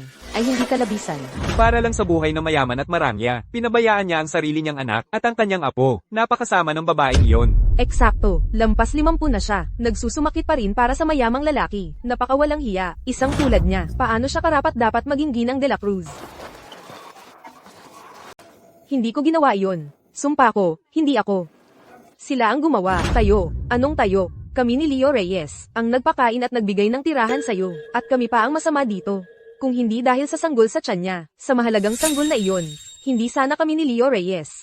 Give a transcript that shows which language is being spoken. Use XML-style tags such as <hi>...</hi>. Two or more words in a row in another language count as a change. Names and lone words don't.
<tl>Ay hindi ka labisan. Para lang sa buhay ng mayaman at marangya, pinabayaan niya ang sarili niyang anak at ang kanyang apo. Napakasama ng babaeng iyon. Eksakto, lampas 50 na siya. Nagsusumakit pa rin para sa mayamang lalaki. Napakawalang hiya, isang tulad niya. Paano siya karapat dapat maging Ginang de la Cruz? Hindi ko ginawa iyon. Sumpa ko, hindi ako. Sila ang gumawa. Tayo. Anong tayo? Kami ni Leo Reyes, ang nagpakain at nagbigay ng tirahan sa'yo. At kami pa ang masama dito. Kung hindi dahil sa sanggol sa tiyan niya, sa mahalagang sanggol na iyon, hindi sana kami ni Leo Reyes.</tl>